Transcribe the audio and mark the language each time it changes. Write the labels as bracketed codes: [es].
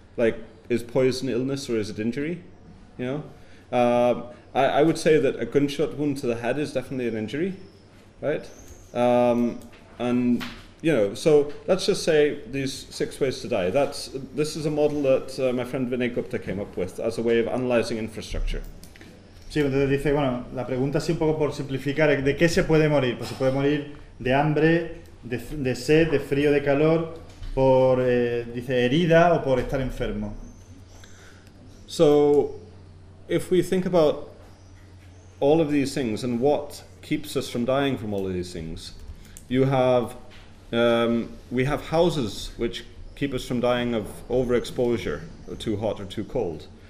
[en] Like, is poison illness or is it injury? You know? I would say that a gunshot wound to the head is definitely an injury, right? And, you know, so let's just say these six ways to die. This is a model that my friend Vinay Gupta came up with as a way of analyzing infrastructure. [es] Sí, entonces dice, bueno, la pregunta así un poco por simplificar, ¿de qué se puede morir? Pues se puede morir de hambre, de sed, de frío, de calor, por, dice, herida o por estar enfermo. [en] So, if we think about all of these things and what keeps us from dying from all of these things, you have, we have houses which keep us from dying of overexposure, or too hot or too cold.